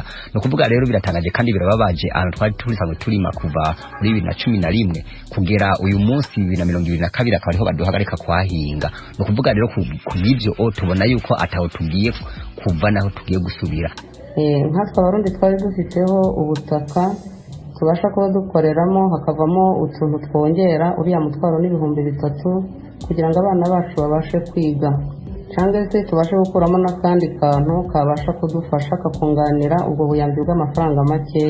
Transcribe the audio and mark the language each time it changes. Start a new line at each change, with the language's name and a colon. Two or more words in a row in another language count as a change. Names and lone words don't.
Kinyarwanda: No kuvuga rero biratangaje kandi birababaje ahantu twari turisanzwe turima kuva muri 2011 kugera uyu munsi 2022 akaba ariho baduhagarika kwahinga. No kuvuga rero kubivyo tubona yuko ataho tugiye kuva naho tugiye gusubira. Nkatwe abarundi twari dufiteho ubutaka tubasha kuba dukoreramo, hakavamo utuntu twongera uriya mutwaro n'ibihumbi 3 kugira ngo abana bacu babashe kwiga, cyangwa se tubashe gukuramo n'akandi kantu kabasha kudufasha kakunganira ubwo buyambi bw'amafaranga makeya.